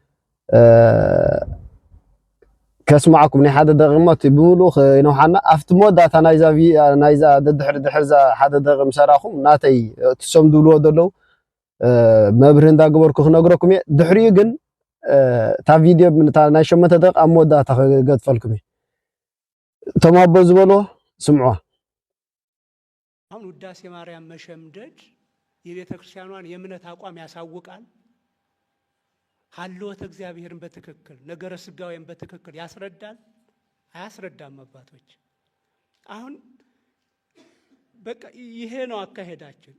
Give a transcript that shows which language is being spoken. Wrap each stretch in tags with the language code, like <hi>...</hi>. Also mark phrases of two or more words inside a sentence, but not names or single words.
<ti>ከስማዓኩም ናይ ሓደ ደቂቃ ብሙሉእ ይነውሓና ኣብቲ መወዳእታ ናይዛ ድሕርዛ ሓደ ደቂቃ ምሰራኹም ናተይ ትሰም ድብልዎ ዘለው መብርህ እንዳገበርኩ ክነግረኩም እየ ድሕሪኡ ግን ታ ቪድዮ ናይ 8 ደቂቃ ኣብ መወዳእታ ክገድፈልኩም እየ እቶም ኣቦ ዝበልዎ ስምዑዋ</ti> <am>አሁን ውዳሴ ማርያም መሸምደድ የቤተ ክርስቲያኗን የእምነት አቋም ያሳውቃል ሀልወተ እግዚአብሔርን በትክክል ነገረ ስጋዌን በትክክል ያስረዳል አያስረዳም አባቶች አሁን በቃ ይሄ ነው አካሄዳችን</am>